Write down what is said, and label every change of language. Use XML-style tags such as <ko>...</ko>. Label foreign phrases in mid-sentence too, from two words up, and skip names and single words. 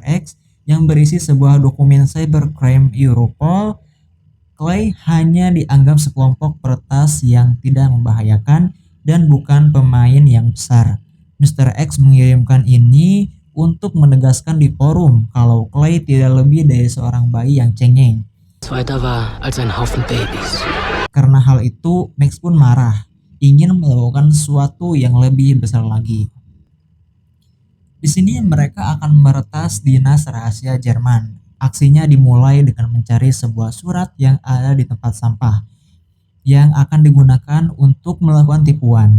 <id>X yang berisi sebuah dokumen cybercrime Europol. Clay hanya dianggap sekelompok peretas yang tidak membahayakan dan bukan pemain yang besar. Mr. X mengirimkan ini untuk menegaskan di forum kalau Clay tidak lebih dari seorang bayi yang cengeng.</id> <de>Weiter war als ein Haufen Babys.</de> <id>Karena hal itu, Max pun marah, ingin melakukan sesuatu yang lebih besar lagi. Di sini mereka akan meretas dinas rahasia Jerman. Aksinya dimulai dengan mencari sebuah surat yang ada di tempat sampah yang akan digunakan untuk melakukan tipuan.</id>